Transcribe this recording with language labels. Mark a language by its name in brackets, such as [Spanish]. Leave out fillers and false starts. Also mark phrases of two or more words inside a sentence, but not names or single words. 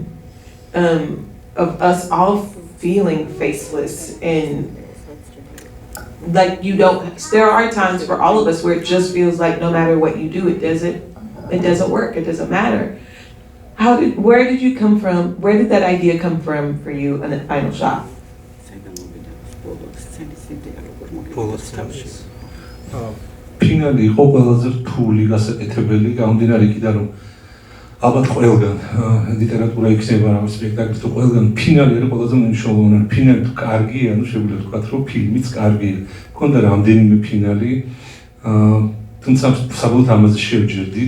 [English] Of us all feeling faceless and like there are times for all of us where it just feels like no matter what you do, it doesn't work, it doesn't matter. Where did you come from? Where did that idea come from for you in the final shot? [Georgian] ფინალი იყო ყველაზე რთული გასაკეთებელი, გამომდინარე იქიდან რომ ალბათ ყველგან ლიტერატურა იქნება რა სპექტაკლი თუ ყველგან ფინალი არის ყველაზე მნიშვნელოვანი. ფინალი თუ კარგია, ну შეგვიძლია ვთქვათ რომ ფილმიც კარგია. მქონდა რამდენიმე ფინალი, თუმცა საბოლოოდ ამაზე შევჯერდით.